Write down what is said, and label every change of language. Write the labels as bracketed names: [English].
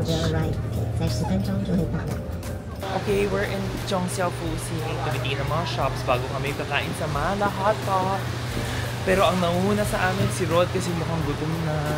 [English] Will arrive [Chinese] 在10分钟就会到了。 [English] Okay, we're in Zhongxiao Fuxing. [Filipino] Tumitingin ng mga shops bago kami kakain sa Mala Hot Pot. Pero ang nauna sa amin si Rod kasi mukhang gutom na.